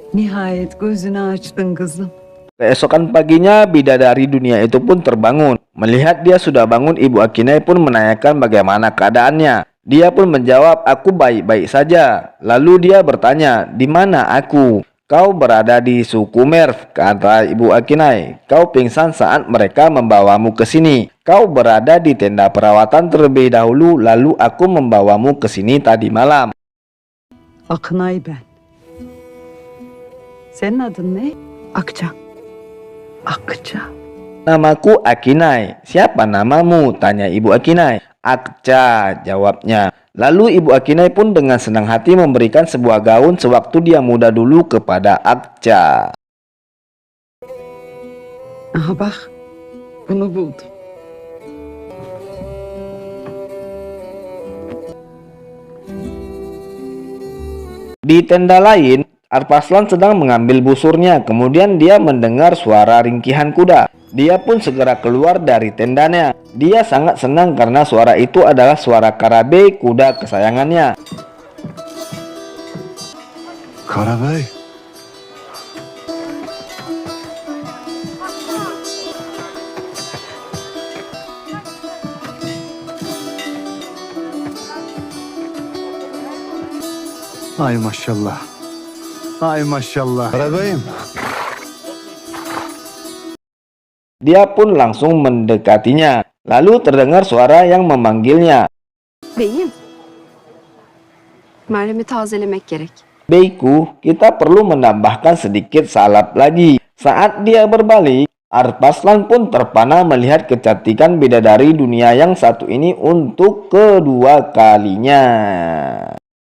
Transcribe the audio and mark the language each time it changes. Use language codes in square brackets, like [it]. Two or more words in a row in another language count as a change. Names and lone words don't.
[tr] Nihayet gözünü açtın kızım. [id] Keesokan paginya, bidadari dunia itu pun terbangun. Melihat dia sudah bangun, Ibu Akinai pun menanyakan bagaimana keadaannya. Dia pun menjawab, aku baik-baik saja. Lalu dia bertanya, di mana aku? Kau berada di suku Merv, kata Ibu Akinai. Kau pingsan saat mereka membawamu ke sini. Kau berada di tenda perawatan terlebih dahulu, lalu aku membawamu ke sini tadi malam. [tr] Akınay ben. Senin adın ne? Akça. Akça. [id] Namaku Akinai. Siapa namamu? Tanya Ibu Akinai. Akca, jawabnya. Lalu Ibu Akinai pun dengan senang hati memberikan sebuah gaun sewaktu dia muda dulu kepada Akca. [tr] Aha bak. Bunu buldum. [id] Di tenda lain, Arpaslan sedang mengambil busurnya. Kemudian dia mendengar suara ringkihan kuda. Dia pun segera keluar dari tendanya. Dia sangat senang karena suara itu adalah suara Karabey, kuda kesayangannya. [tr] Karabey. Ay maşallah. Ay maşallah. Karabeyim. [id] Dia pun langsung mendekatinya. Lalu terdengar suara yang memanggilnya. [tr] Beyim. Merhemi tazelemek gerek. [id] Beyku, kita perlu menambahkan sedikit salap lagi. Saat dia berbalik, Arpaslan pun terpana melihat kecantikan bidadari dunia yang satu ini untuk kedua kalinya.